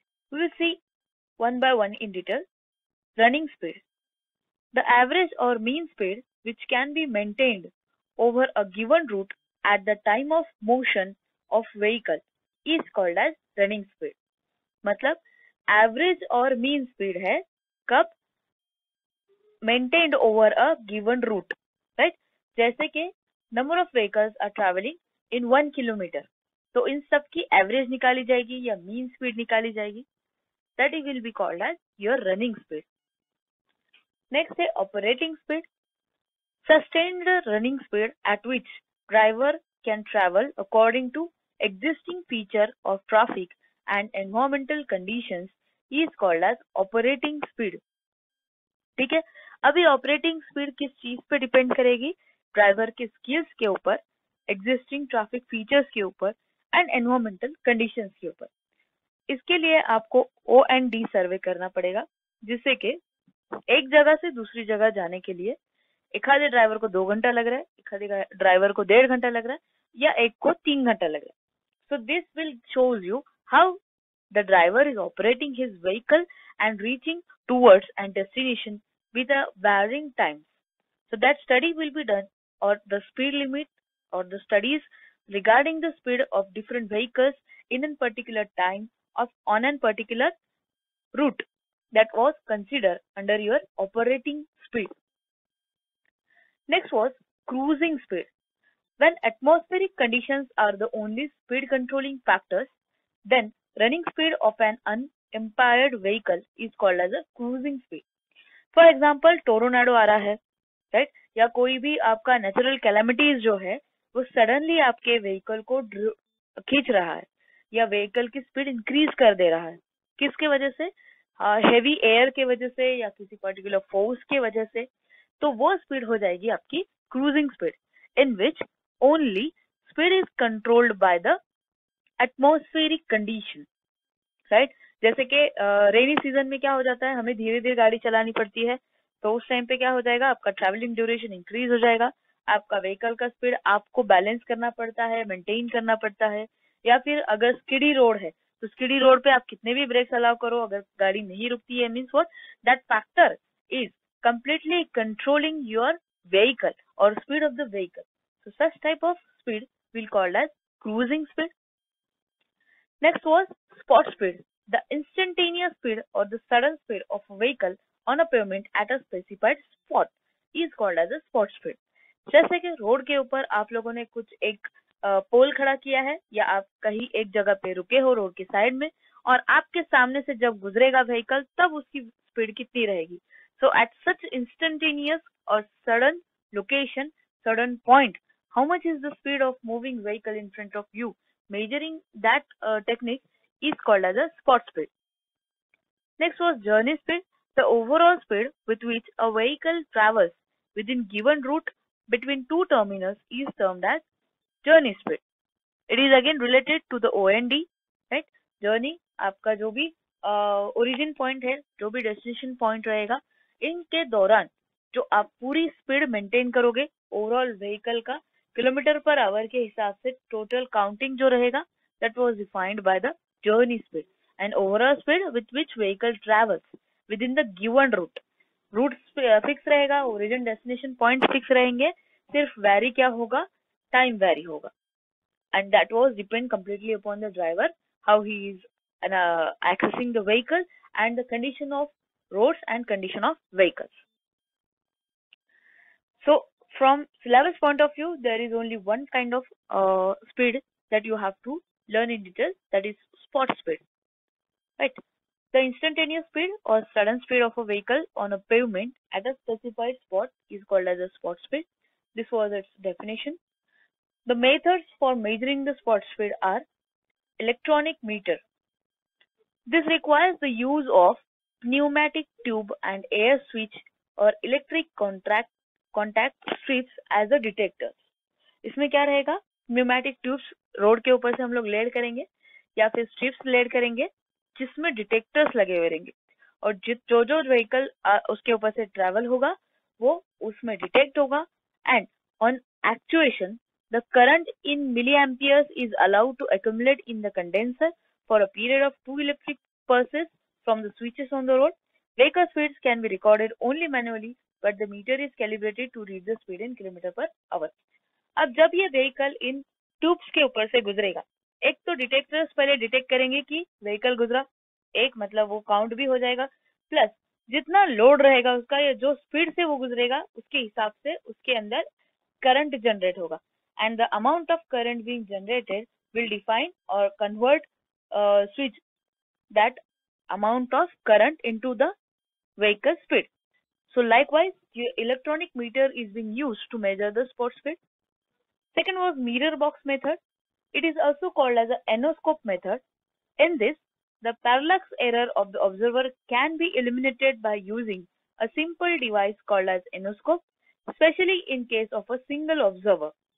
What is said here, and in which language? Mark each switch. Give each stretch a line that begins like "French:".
English: We will see one by one in detail. Running speed. The average or mean speed which can be maintained over a given route at the time of motion of vehicle is called as running speed.
Hindi: मतलब average और mean speed है कब?
English: Maintained over a given route, right?
Hindi: जैसे कि
English: number of vehicles are traveling in 1 kilometer,
Hindi: तो इन सब की average निकाली जाएगी या मीन स्पीड निकाली जाएगी.
English: That will be called as your running speed. Next है operating speed. Sustained running speed at which driver can travel according to existing feature of traffic and environmental conditions is called as operating speed.
Hindi: ठीक है, अभी operating speed किस चीज पे depend करेगी? Driver के skills के ऊपर, एग्जिस्टिंग ट्रैफिक फीचर्स के ऊपर एंड एनवायरमेंटल कंडीशंस के ऊपर. इसके लिए आपको O&D सर्वे करना पड़ेगा, जिससे कि एक जगह से दूसरी जगह जाने के लिए एक आधे ड्राइवर को 2 घंटा लग रहा है, एक आधे ड्राइवर को 1.5 घंटा लग रहा है, या एक को 3 घंटा लग रहा है.
English: So this will shows you how the driver is operating his vehicle and reaching towards and destination with a varying times. So that study will be done, or the speed limit, or the studies regarding the speed of different vehicles in a particular time of on a particular route that was considered under your operating speed. Next was cruising speed. When atmospheric conditions are the only speed controlling factors, then running speed of an unimpaired vehicle is called as a cruising speed.
Hindi: For example टोरोनाडो आ रहा है, right, या कोई भी आपका natural calamities जो है वो suddenly आपके व्हीकल को खींच रहा है या व्हीकल की स्पीड इंक्रीज कर दे रहा है, किसके वजह से? हेवी एयर के वजह से या किसी पर्टिकुलर फोर्स के वजह से, तो वो स्पीड हो जाएगी आपकी cruising speed,
English: in which only speed is controlled by the atmospheric condition,
Hindi: right. जैसे कि रेनी सीजन में क्या हो जाता है, हमें धीरे धीरे गाड़ी चलानी पड़ती है, तो उस टाइम पे क्या हो जाएगा, आपका ट्रैवलिंग ड्यूरेशन इंक्रीज हो जाएगा, आपका व्हीकल का स्पीड आपको बैलेंस करना पड़ता है, मेंटेन करना पड़ता है. या फिर अगर स्किडी रोड है तो स्किडी रोड पे आप कितने भी ब्रेक्स अलाउ करो, अगर गाड़ी नहीं रुकती है,
English: Means what, that factor is completely controlling your vehicle or speed of the vehicle. So such type of speed will called as cruising speed. Next was spot speed. The instantaneous speed or the sudden speed of a vehicle on a pavement at a specified spot is called as a spot speed.
Hindi: जैसे कि road के ऊपर आप लोगों ने कुछ एक पोल खड़ा किया है या आप कहीं एक जगह पे रुके हो रोड के साइड में, और आपके सामने से जब गुजरेगा व्हीकल तब उसकी स्पीड कितनी रहेगी.
English: So at such instantaneous or sudden location, sudden point, how much is the speed of moving vehicle in front of you? Measuring that technique is called as a spot speed. Next was journey speed. The overall speed with which a vehicle travels within given route between two terminals is termed as journey speed. It is again related to the OND, right?
Hindi: Journey आपका जो भी origin point है, जो भी destination point रहेगा, इनके दौरान जो आप पूरी स्पीड मेंटेन करोगे ओवरऑल व्हीकल का किलोमीटर पर आवर के हिसाब से टोटल काउंटिंग जो रहेगा,
English: That was defined by the journey speed and overall speed with which vehicle travels within the given route.
Hindi: Root fix रहेगा, ओरिजिन डेस्टिनेशन पॉइंट फिक्स रहेंगे, सिर्फ vary क्या होगा, टाइम वैरी होगा,
English: and that was depend completely upon the driver, how he is accessing the vehicle and the condition of roads and condition of vehicles. So from syllabus point of view, there is only one kind of speed that you have to learn in detail, that is spot speed, right? The instantaneous speed or sudden speed of a vehicle on a pavement at a specified spot is called as a spot speed. This was its definition. The methods for measuring the spot speed are electronic meter. This requires the use of pneumatic tube and air switch or electric contact strips as a detector.
Hindi: इसमें क्या रहेगा, pneumatic tubes road के ऊपर से हम लोग lead करेंगे या फिर स्ट्रिप्स लेड करेंगे जिसमें डिटेक्टर्स लगे हुए रहेंगे, और जो जो व्हीकल उसके ऊपर से ट्रेवल होगा वो उसमें डिटेक्ट होगा,
English: And on actuation the current in milliamperes is allowed to accumulate in the condenser for a period of 2 electric pulses from the switches on the road. Vehicle speeds can be recorded only manually, but the meter is calibrated to read the speed in kilometer per hour.
Hindi: अब जब ये vehicle in tubes के ऊपर से गुजरेगा, एक तो detectors पहले डिटेक्ट करेंगे कि व्हीकल गुजरा, एक मतलब वो काउंट भी हो जाएगा, प्लस जितना लोड रहेगा उसका या जो स्पीड से वो गुजरेगा उसके हिसाब से उसके अंदर करंट जनरेट होगा,
English: and the amount of current being generated will define or convert switch that amount of current into the vehicle speed. So likewise, your electronic meter is being used to measure the spot speed. Second was mirror box method. It is also called as an anoscope method. In this, the parallax error of the observer can be eliminated by using a simple device called as anoscope, especially in case of a single observer.